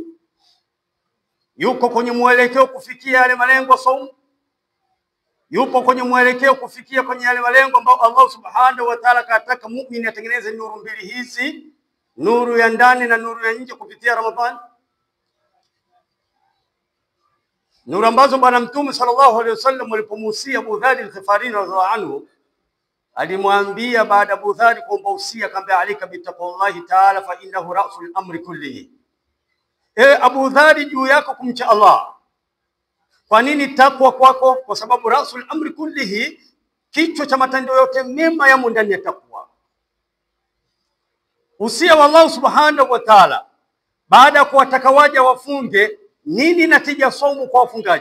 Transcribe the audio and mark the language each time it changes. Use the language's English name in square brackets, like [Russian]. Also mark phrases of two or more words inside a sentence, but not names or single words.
[Swahili] Yuko kwenye mwelekeo kufikia yale malengo saumu? Yupo kwenye mwelekeo kufikia kwenye yale malengo ambayo [Arabic] الله سبحانه وتعالى [Swahili] kataka muumini atengeneze nuru mbili hizi, nuru ya ndani na nuru ya nje kupitia Ramadhani? Nuru ambazo Bwana Mtume [Arabic] صلى الله عليه وسلم [Swahili] alipomuhusia Abu Dharr al-Ghifari [Arabic] رضي الله عنه, [Swahili] alimwambia baada Abu Dharr kuomba usia, akamwambia: [Arabic] عليك بتقوى الله تعالى فإنه رأس الأمر كله. [Swahili] Abu Dharr, juu yako kumcha Allah. Kwa nini takwa kwako? Kwa sababu [Arabic] رأس الأمر كله, [Swahili] kichwa cha matendo yote mema yamo ndani ya takwa. Usia wa [Arabic] الله سبحانه وتعالى [Swahili] baada ya kuwataka waja wafunge, nini natija saumu kwa wafungaji?